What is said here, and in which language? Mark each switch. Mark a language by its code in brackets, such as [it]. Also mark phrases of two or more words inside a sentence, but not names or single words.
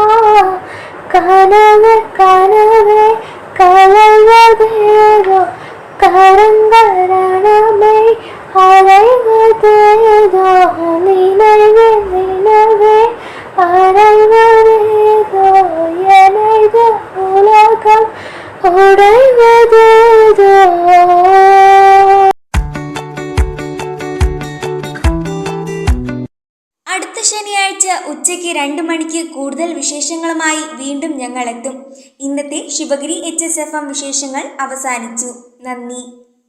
[ta] கனவு கனவே கலைவதேதோ கரங்கள் ரணமை அறைவதேதோ நினைவே நினைவே அறைவதேதோ எனது உலகம் உடைவதேதோ. [ml] അടുത്ത ശനിയാഴ്ച ഉച്ചയ്ക്ക് 2 മണിക്ക് കൂടുതൽ വിശേഷങ്ങളുമായി വീണ്ടും ഞങ്ങൾ എത്തും. ഇന്നത്തെ ശിവഗിരി HSFM വിശേഷങ്ങൾ അവസാനിച്ചു. നന്ദി.